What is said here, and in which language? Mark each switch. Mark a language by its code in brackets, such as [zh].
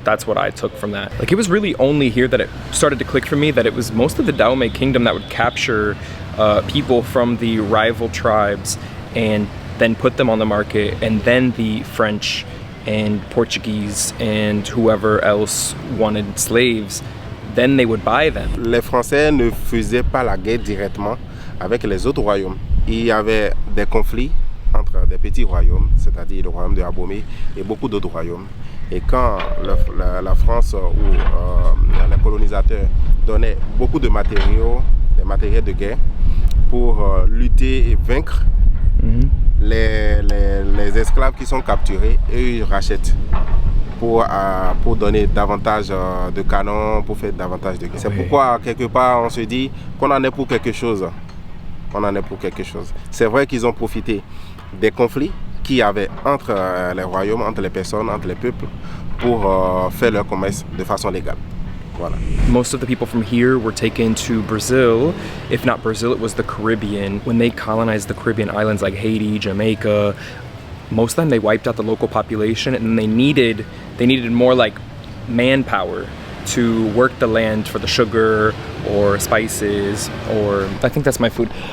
[en] That's what I took from that. Like it was really only here that it started to click for me that it was mostly the Dahomey kingdom that would capture people from the rival tribes and then put them on the market, and then the French and Portuguese and whoever else wanted slaves, then they would buy them. [fr] Les Français ne faisaient pas la guerre directement avec les autres royaumes. Il y avait des conflits entre des petits royaumes, c'est-à-dire le royaume de Abomey et beaucoup d'autres royaumes. Et quand la France ou les colonisateurs donnaient beaucoup de matériaux, des matériels de guerre pour lutter et vaincre les esclaves qui sont capturés, et ils rachètent pour donner davantage de canons, pour faire davantage de guerre. C'est pourquoi quelque part on se dit qu'on en est pour quelque chose. On en est pour quelque chose. C'est vrai qu'ils ont profité des conflits qu'il y avait entre les royaumes, entre les personnes, entre les peuples, pour faire leur commerce de façon légale. Voilà. [en] Most of the people from here were taken to Brazil. If not Brazil, it was the Caribbean. When they colonized the Caribbean islands like Haiti, Jamaica, most of them they wiped out the local population, and then they needed more like manpower to work the land for the sugar or spices, or I think that's my food.